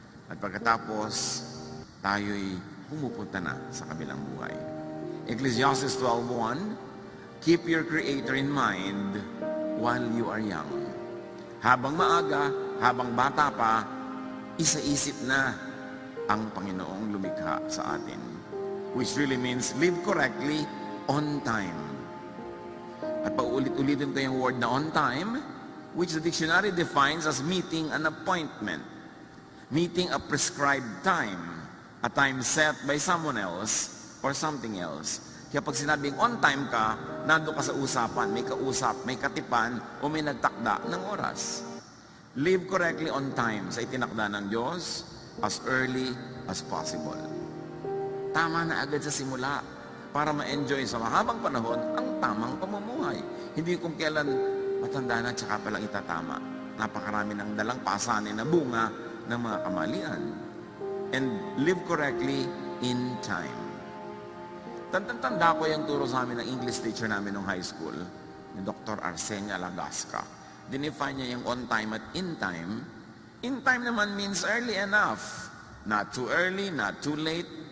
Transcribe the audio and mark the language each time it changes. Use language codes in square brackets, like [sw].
[tl] At pagkatapos, tayo'y pumupunta na sa kabilang buhay. [en] Ecclesiastes 12:1, keep your Creator in mind while you are young. [tl] Habang maaga, habang bata pa, isa-isip na ang Panginoong lumikha sa atin. [en] Which really means live correctly on time. [tl] At paulit-ulitin ko yung word na [en] on time, which the dictionary defines as meeting an appointment. Meeting a prescribed time. A time set by someone else or something else. [tl] Kaya pag sinabing on time ka, nando ka sa usapan, may kausap, may katipan, o may nagtakda ng oras. [en] Live correctly on time [tl] sa itinakda ng Diyos [en] as early as possible. [tl] Tama na agad sa simula para ma-enjoy sa mahabang panahon ang tamang pamumuhay. Hindi kung kailan matanda na tsaka palang itatama. Napakarami ng dalang pasanin na bunga ng mga kamalian. [en] And live correctly in time. [tl] Tanda ko yung turo sa amin ng English teacher namin nung high school, ni Dr. Arsenia Lagasca. Dinefine niya yung on time at in time. [en] In time naman means early enough. Not too early, not too late.